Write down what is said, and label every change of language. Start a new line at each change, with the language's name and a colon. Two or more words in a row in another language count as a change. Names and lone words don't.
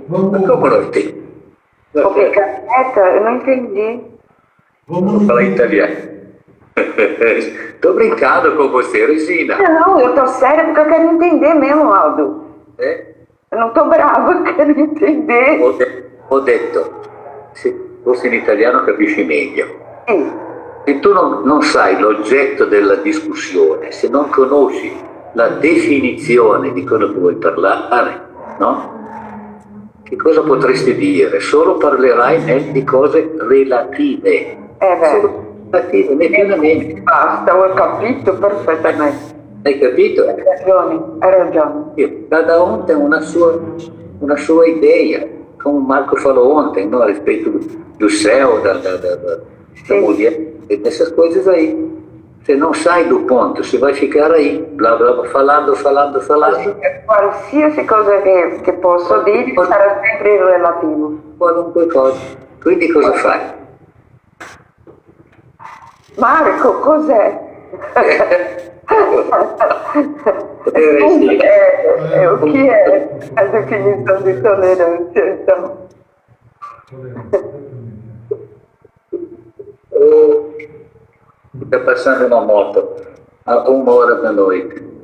Portuguese: Como não entendi? Vou ficar quieta? Eu não entendi. Vamos falar italiano. Estou brincando com você, Regina. Não, eu tô séria porque eu quero entender mesmo, Aldo. Eu não tô brava, eu quero entender.
Italian: Ho detto, se fosse in italiano capisci meglio. Sì. Se tu non sai l'oggetto della discussione, se non conosci la definizione di quello che vuoi parlare, no? Che cosa potresti dire? Solo parlerai di cose relative. Vero. Relative, né più né meno. Basta, ho capito perfettamente. Hai capito? Hai ragione.
Portuguese: Cada um tem uma sua ideia, como o Marco falou ontem, no? A respeito do céu, da mulher, dessas coisas aí. Você não sai do ponto, você vai ficar aí, blá blá, falando.
Italian: Qualsiasi cosa che posso dire sarà sempre relativo. Qualunque cosa. Quindi cosa fai? Marco, cos'è?
Portuguese: O que é a definição de tolerância, então? Está passando uma moto a 1h da noite.